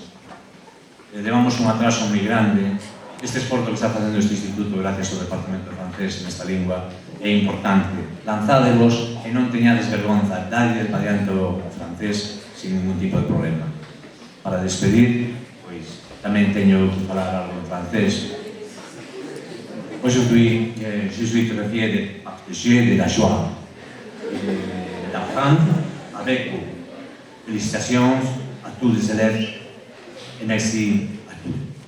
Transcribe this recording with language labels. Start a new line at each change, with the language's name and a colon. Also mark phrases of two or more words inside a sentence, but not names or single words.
Galician: Levamos un atraso moi grande. Este esforzo que está facendo este instituto gracias ao Departamento de Francés nesta lingua é importante. Lanzádevos e non teñades vergonza, dadle para diante o francés sin ningún tipo de problema. Para despedir, pois, tamén teño que falar algo en francés.
French: Aujourd'hui, je suis très fier de partager de la joie d'apprendre avec vous. Félicitations à tous les élèves et merci à tous.